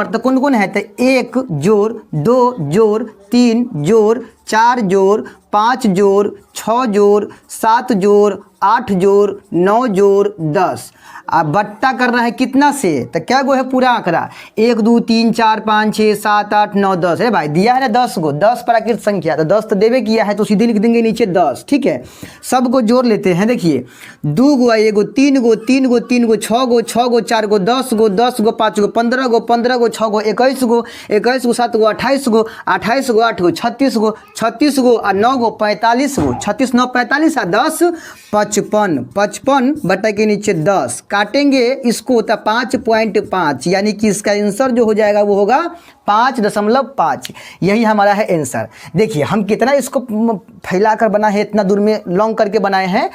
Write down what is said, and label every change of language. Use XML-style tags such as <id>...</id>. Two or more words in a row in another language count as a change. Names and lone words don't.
<hi>तो कौन कौन है, तो 1 जोड़ 2 जोड़ 3 जोड़ 4 जोड़ 5 जोड़ 6 जोड़ 7 जोड़ 8 जोड़ 9 जोड़ 10। अब बट्टा करना है कितना से, तो क्या गो है पूरा आंकड़ा, 1 2 3 4 5 6 7 8 9 10 है भाई, दिया है ना 10 गो, 10 प्राकृत संख्या। तो 10 तो देवे किया है, तो सीधे लिख देंगे नीचे 10। ठीक है, सबको जोड़ लेते हैं। देखिए 2 गो 1 गो 3 गो 3 गो 3 गो 6 गो 6 गो 4 गो 10 गो 10 गो 5 गो 15 गो 15 गो 6 गो 21 गो 21 गो 7 गो 28 गो 28 गो 8 गो 36 गो 36 गो और 9 गो 45 गो 36 9 45 और 10 55 55 बटा के नीचे 10 काटेंगे इसको होता 5.5, यानी कि इसका आंसर जो हो जाएगा वो होगा 5.5। यही हमारा है आंसर। देखिए हम कितना इसको फैलाकर बना है, इतना दूर में लॉन्ग करके बनाए हैं।</hi>